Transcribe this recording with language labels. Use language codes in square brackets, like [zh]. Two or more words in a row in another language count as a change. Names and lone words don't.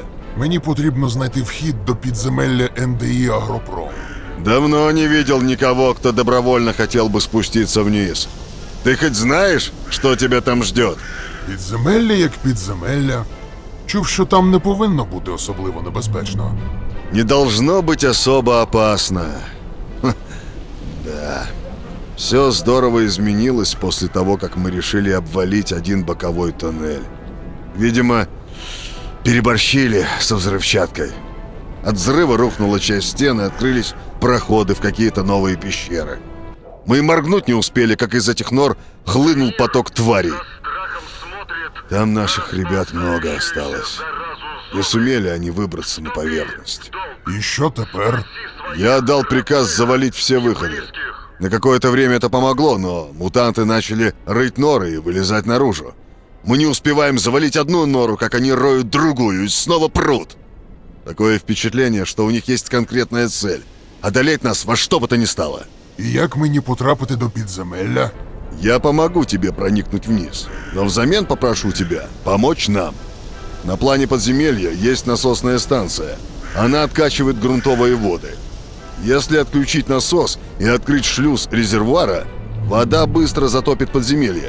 [uk] Мені потрібно знайти вхід до підземелля НДІ Агропром. [ru] Давно не видел никого, кто добровольно хотел бы спуститься вниз. Ты хоть знаешь, что тебя там ждет? [uk] Підземелля як підземелля. Чув, що там не повинно бути особливо небезпечно. [ru] Не должно быть особо опасно. Ха, да. Все здорово изменилось после того, как мы решили обвалить один боковой тоннель. Видимо, переборщили со взрывчаткой. От взрыва рухнула часть стены, открылись проходы в какие-то новые пещеры. Мы и моргнуть не успели, как из этих нор хлынул поток тварей. Там наших ребят много осталось. Не сумели они выбраться на поверхность. [uk] І що тепер? [ru] Я отдал приказ завалить все выходы. На какое-то время это помогло, но мутанты начали рыть норы и вылезать наружу. Мы не успеваем завалить одну нору, как они роют другую и снова прут. Такое впечатление, что у них есть конкретная цель – одолеть нас во что бы то ни стало. [uk] І як мені потрапити до підземелля? [ru] Я помогу тебе проникнуть вниз, но взамен попрошу тебя помочь нам. На плане подземелья есть насосная станция. Она откачивает грунтовые воды. Если отключить насос и открыть шлюз резервуара, вода быстро затопит подземелье.